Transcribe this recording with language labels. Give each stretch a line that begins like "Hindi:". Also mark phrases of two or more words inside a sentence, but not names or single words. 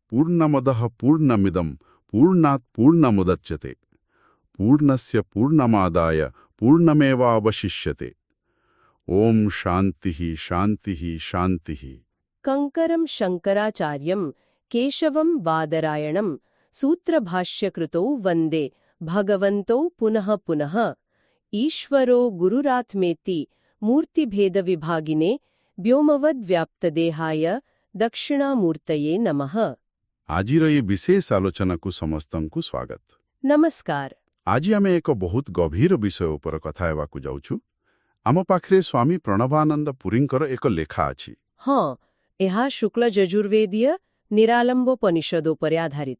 Sanskrit: ପୂର୍ଣ୍ଣମଦଃ ପୂର୍ଣ୍ଣମିଦಂ ପୂର୍ଣ୍ଣାତ୍ ପୂର୍ଣ୍ଣମୁଦଚ୍ୟତେ ପୂର୍ଣ୍ଣସ୍ୟ ପୂର୍ଣ୍ଣମାଦାୟ ପୂର୍ଣ୍ଣମେବାବଶିଷ୍ୟତେ। ଓಂ ଶାନ୍ତିଃ ଶାନ୍ତିଃ ଶାନ୍ତିଃ। कंकरं शङ्कराचार्यं केशवं बादरायणं सूत्रभाष्यकृतौ वन्दे भगवन्तौ पुनः पुनः। ईश्वरो गुरुरात्मेति मूर्तिभेदविभागिने व्योमवद्व्याप्तदेहाय दक्षिणामूर्तये नमः।
Odia: ଆଜିର ଏ ବିଶେଷ ଆଲୋଚନାକୁ ସମସ୍ତଙ୍କୁ ସ୍ୱାଗତ। नमस्कार। ଆଜି ଆମେ ଏକ ବହୁତ ଗଭୀର ବିଷୟ ଉପରେ କଥା ହେବାକୁ ଯାଉଛୁ। ଆମ ପାଖରେ ସ୍ୱାମୀ ପ୍ରଣବାନନ୍ଦ ପୁରୀଙ୍କର ଏକ ଲେଖା ଅଛି। ହଁ, ଏହା ଶୁକ୍ଳ ଯଜୁର୍ବେଦୀୟ ନିରାଲମ୍ବୋପନିଷଦ ଉପରେ ଆଧାରିତ।